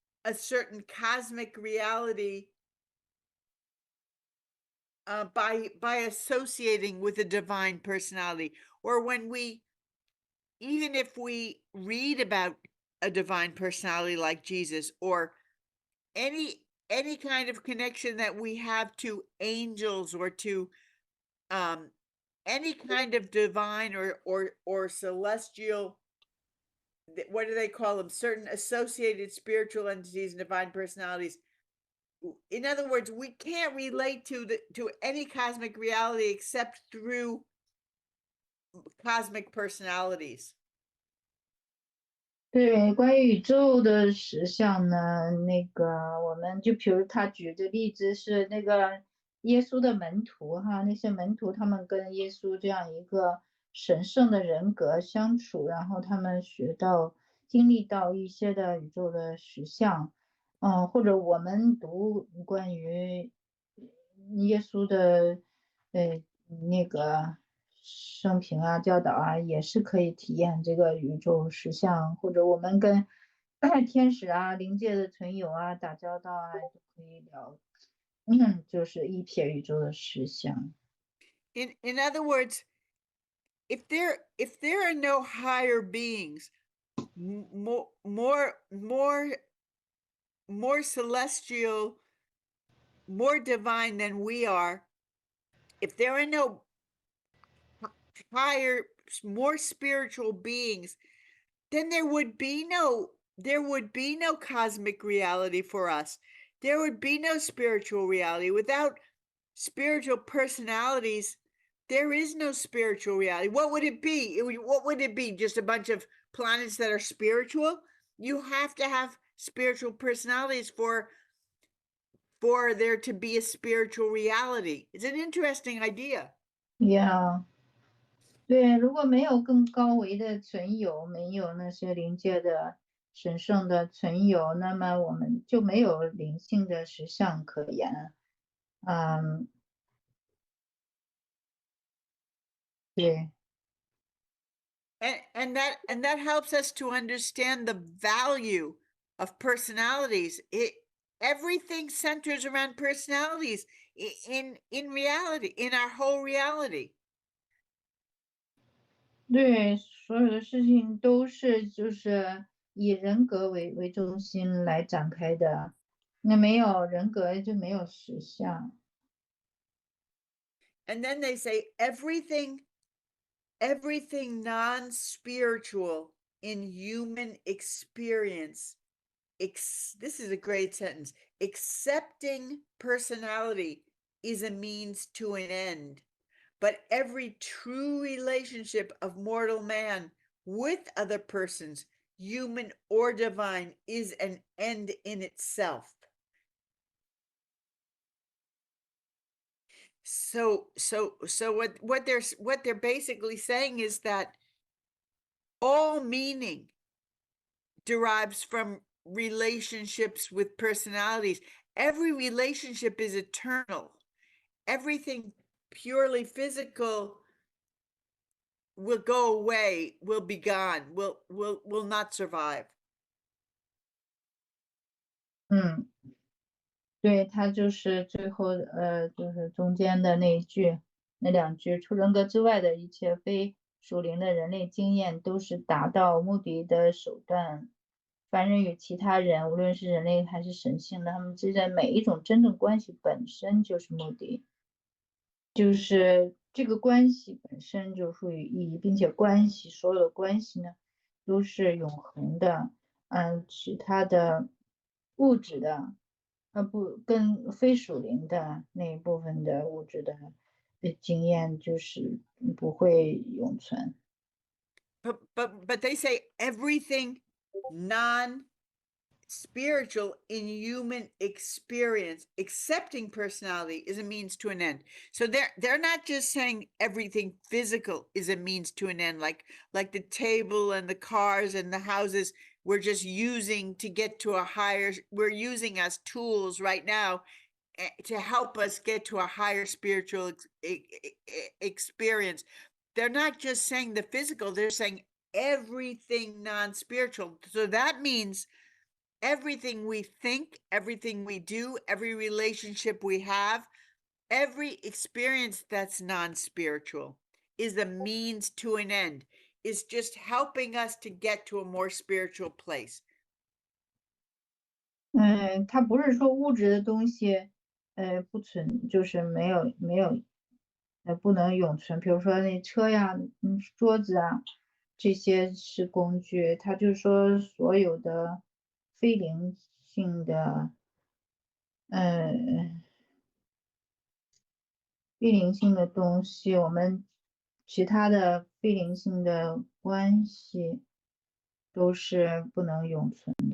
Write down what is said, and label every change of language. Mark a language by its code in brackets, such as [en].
[en] a certain cosmic reality by associating with a divine personality, or when even if we read about a divine personality like Jesus, or any kind of connection that we have to angels, or to any kind of divine or celestial, what do they call them? Certain associated spiritual entities and divine personalities. In other words, we can't relate to any cosmic reality except through cosmic personalities. [zh] 对，关于宇宙的实相呢，我们就比如他举的例子是那个耶稣的门徒哈，那些门徒他们跟耶稣这样一个神圣的人格相处，然后他们经历到一些的宇宙的实相，或者我们读关于耶稣的那个生平啊、教导啊，也是可以体验这个宇宙实相，或者我们跟天使啊、灵界的存有啊打交道啊，就可以聊，就是一瞥宇宙的实相。 [en] In other words, if there are no higher beings, more celestial, more divine than we are, if there are no higher, more spiritual beings, then there would be no cosmic reality for us. There would be no spiritual reality. Without spiritual personalities, there is no spiritual reality. What would it be? What would it be? Just a bunch of planets that are spiritual? You have to have spiritual personalities for there to be a spiritual reality. It's an interesting idea. Yeah. [zh] 对，如果没有更高维的存有，没有那些灵界的神圣的存有，那么我们就没有灵性的实相可言。对。 [en] And that helps us to understand the value of personalities. Everything centers around personalities in reality, in our whole reality. [zh] 对，所有的事情都是就是以人格为中心来展开的，那没有人格就没有实相。 [en] And then they say everything non-spiritual in human experience. This is a great sentence. Accepting personality is a means to an end. But every true relationship of mortal man with other persons, human or divine, is an end in itself. So what they're basically saying is that all meaning derives from relationships with personalities. Every relationship is eternal. Everything purely physical will go away, will be gone, will not survive. [zh] 对，他就是最后就是中间的那两句，除人格之外的一切非属灵的人类经验，都是达到目的的手段。凡人与其他人，无论是人类还是神性的，他们之间每一种真正关系本身就是目的，就是这个关系本身就赋予意义，并且所有的关系呢，都是永恒的。其他的物质的。不，跟非属灵的那一部分的物质的经验就是不会永存。 [en] But they say everything non-spiritual in human experience, accepting personality, is a means to an end. So they're not just saying everything physical is a means to an end, like the table and the cars and the houses we're just using to get to a higher, we're using as tools right now to help us get to a higher spiritual experience. They're not just saying the physical, they're saying everything non-spiritual. So that means everything we think, everything we do, every relationship we have, every experience that's non-spiritual is a means to an end, is just helping us to get to a more spiritual place. [zh] 它不是说物质的东西，不存，就是没有，不能永存。比如说那车呀，桌子啊，这些是工具。它就是说所有的非灵性的，非灵性的东西，我们其他的非灵性的关系都是不能永存。